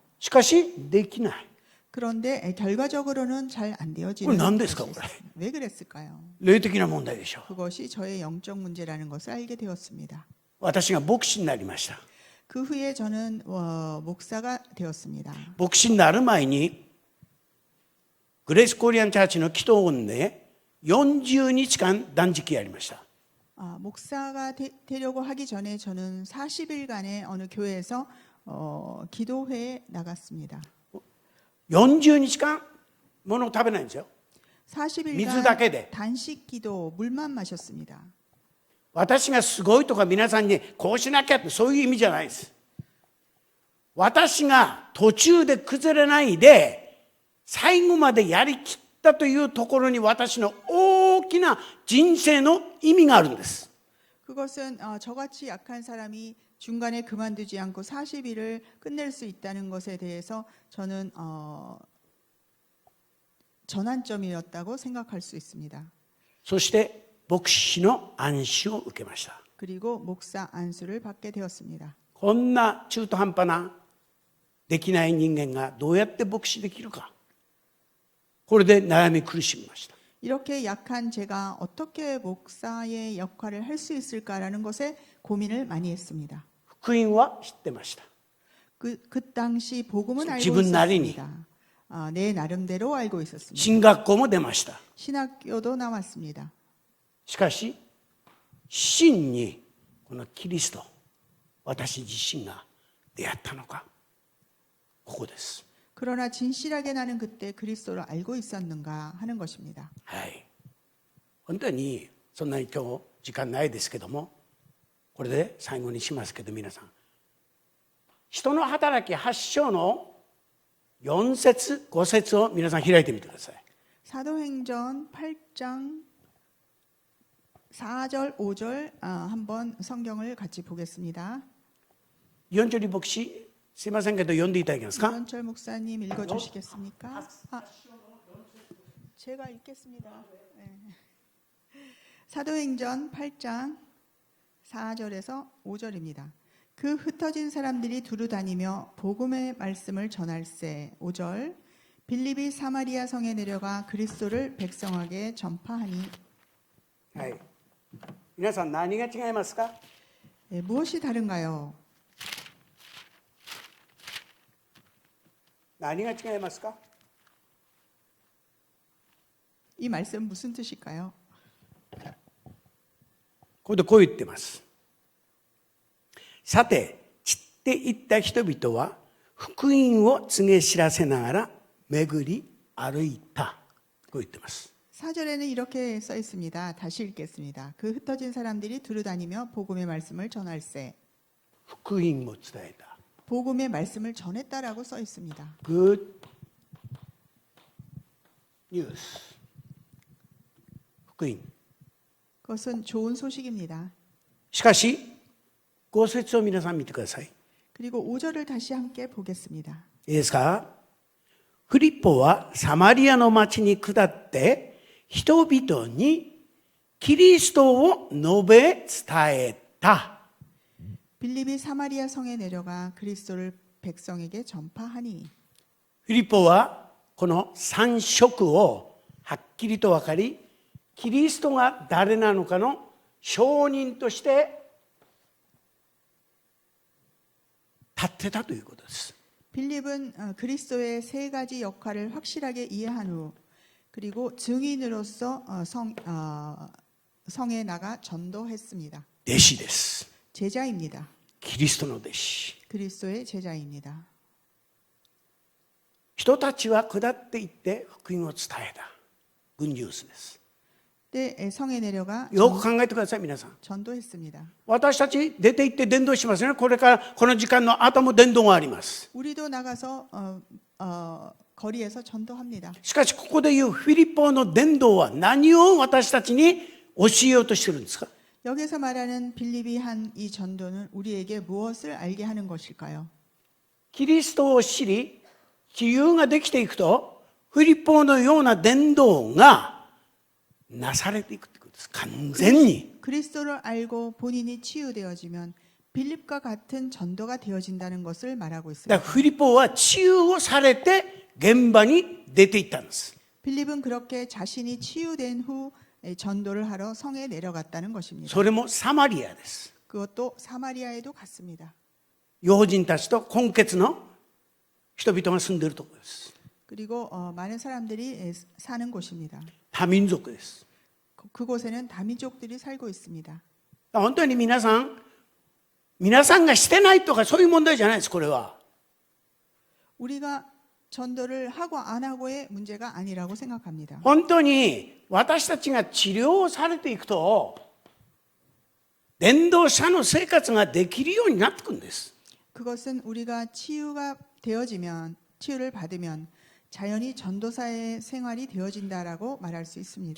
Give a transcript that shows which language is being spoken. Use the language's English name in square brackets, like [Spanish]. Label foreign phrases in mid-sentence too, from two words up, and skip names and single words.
[Japanese] しかしできない。 [Korean] 그런데 결과적으로는 잘 안 [Japanese] これ [Korean] 되어지는 [Japanese] 何ですかこれ。 [Korean] 왜 그랬을까요? [Japanese] 霊的な問題でしょう。 [Korean] 그것이 저의 영적 문제라는 것을 알게 되었습니다. [Japanese] 私が牧師になりました。 [Korean] 그 후에 저는 목사가 되었습니다. [Japanese] 牧師になる前にグレースコリアンチャーチの祈祷音で40日間断食やりました。 [Korean] 목사가 되려고 하기 전에 저는 40일간의 어느 교회에서 기도회에 나갔습니다. [Japanese] 40 日間物を食べないんですよ。水だけで。 [Korean] 40일간 단식 기도, 물만 마셨습니다. [Japanese] 私がすごいとか皆さんにこうしなきゃってそういう意味じゃないです。私が途中で崩れないで最後までやりきったというところに私の大きな人生の意味があるんです。 [Korean] 그것은 저같이 약한 사람이 중간에 그만두지 않고 40일을 끝낼 수 있다는 것에 대해서 저는 전환점이었다고 생각할 수 있습니다. [Japanese] そして牧師の安心を受けました。 [Korean] 그리고 목사 안수를 받게 되었습니다. [Japanese] こんな中途半端なできない人間がどうやって牧師できるか。これで悩み苦しみました。 [Korean] 이렇게 약한 제가 어떻게 목사의 역할을 할 수 있을까라는 것에 고민을 많이 했습니다. [Japanese] 福音は知ってました。 [Korean] 그 당시 복음은 알고 지분 나리니. 있었습니다. 내 나름대로 알고 있었습니다. [Japanese] 進学校も出ました。 [Korean] 신학교도 나왔습니다. [Japanese] しかし真にこのキリスト、私自身が出会ったのか、ここです。 그러나 진실하게 나는 그때 그리스도를 알고 있었는가 하는 것입니다. はい。本当にそんなに今日時間ないですけども、これで最後にしますけど、皆さん、人の働き8章の4節5節を皆さん開いてみてください。 [Korean] 사도행전 8장 4절 5절 한번 성경을 같이 보겠습니다. [Japanese] 이현철이 牧師すいませんけど読んでいただけますか。 [Korean] 이현철 목사님 읽어주시겠습니까? 제가 읽겠습니다. 네. 사도행전 8장 4절에서 5절입니다. 그 흩어진 사람들이 두루 다니며 복음의 말씀을 전할세. 5절 빌립이 사마리아 성에 내려가 그리스도를 백성에게 전파하니. [Japanese] はい。皆さん何が違いますか。 [Korean] 네, 무엇이 다른가요? [Japanese] 何が違いますか。 [Korean] 이 말씀 무슨 뜻일까요? [Japanese] ここでこう言ってます。さて散っていった人々は福音を告げ知らせながら巡り歩いた。こう言ってます。 [Korean] 4절에는 이렇게 써 있습니다. 다시 읽겠습니다. 그 흩어진 사람들이 두루다니며 복음의 말씀을 전할세. [Japanese] 福音を伝えた。 [Korean] 복음의 말씀을 전했다라고 써 있습니다. [English] Good news。 [Japanese] 福音。 [Korean] 그것은 좋은 소식입니다. [Japanese] しかし5節を皆さん見てください。 [Korean] 그리고 5절을 다시 함께 보겠습니다. [Japanese] いいですか。フリッポはサマリアの町に下って人々にキリストを述べ伝えた。 [Korean] 빌립이 사마리아 성에 내려가 그리스도를 백성에게 전파하니. [Japanese] フィリポはこの三色をはっきりと分かり、キリストが誰なのかの証人として立ってたということです。 [Korean] 빌립은 그리스도의 세 가지 역할을 확실하게 이해한 후 그리고 증인으로서 성에 나가 전도했습니다. [Japanese] 弟子です。 [Korean] 제자입니다. [Japanese] キリストの弟子。 [Korean] 그리스도의 제자입니다. [Japanese] 人たちは下っていって福音を伝えた。グッドニュースです。 [Korean] 때 성에 내려가 [Japanese] よく考えてください、皆さん。 [Korean] 전도했습니다. [Japanese] 私たち出て行って伝道しますね。これからこの時間の後も伝道があります。 [Korean] 우리도 나가서 거리에서 전도합니다. [Japanese] しかしここでいうフィリポの伝道は何を私たちに教えようとしているんですか。 [Korean] 여기서 말하는 빌립이 한 이 전도는 우리에게 무엇을 알게 하는 것일까요? [Japanese] キリストを知り自由ができていくとフィリポのような伝道がなされていくということです。完全に。 [Korean] 그리스도를 알고 본인이 치유되어지면 빌립과 같은 전도가 되어진다는 것을 말하고 [Japanese] だ [Korean] 있습니다. [Japanese] からフィリポは治癒をされて現場に出ていったんです。 [Korean] 빌립은 그렇게 자신이 치유된 후 전도를 하러 성에 내려갔다는 것입니다. [Japanese] それもサマリアです。 [Korean] 그것도 사마리아에도 갔습니다. [Japanese] 用人たちと混血の人々が住んでいるところです。 [Korean] 그리고 많은 사람들이 사는 곳입니다. [Japanese] 多民族です。 [Korean] 그곳에는 다민족들이 살고 있습니다. [Japanese] 本当に皆さんがしてないとかそういう問題じゃないです。これは [Korean] 우리가 전도를 하고 안 하고의 문제가 아니라고 생각합니다. [Japanese] 本当に私たちが治療をされていくと伝道者の生活ができるようになってくるんです。 [Korean] 그것은 우리가 치유를 받으면 자연히 전도사의 생활이 되어진다라고 말할 수 있습니다.